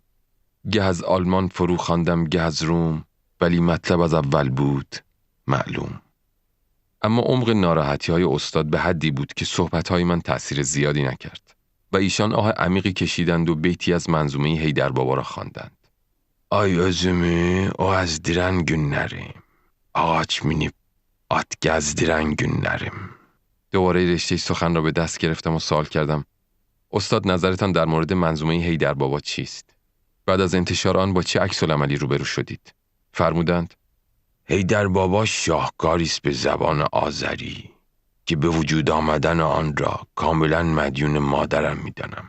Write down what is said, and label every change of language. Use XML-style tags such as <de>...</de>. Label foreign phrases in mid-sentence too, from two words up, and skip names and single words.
<fa>گه از آلمان فرو خواندم گه از روم، ولی مطلب از اول بود معلوم. اما عمق ناراحتی های استاد به حدی بود که صحبت های من تأثیر زیادی نکرد و ایشان آه عمیقی کشیدند و بیتی از منظومه حیدر بابا را خواندند.</fa> <az>Ay özümü o azdiren günlerim, ağaç minip at gezdiren günlerim.</az> <fa>دوباره رشته سخن را به دست گرفتم و سوال کردم: استاد نظرتان در مورد منظومه حیدر بابا چیست؟ بعد از انتشار آن با چه عکس‌العملی روبرو شدید؟ فرمودند: حیدر بابا شاهکاری است به زبان آذری که به وجود آمدن آن را کاملا مدیون مادرم می‌دانم.</fa>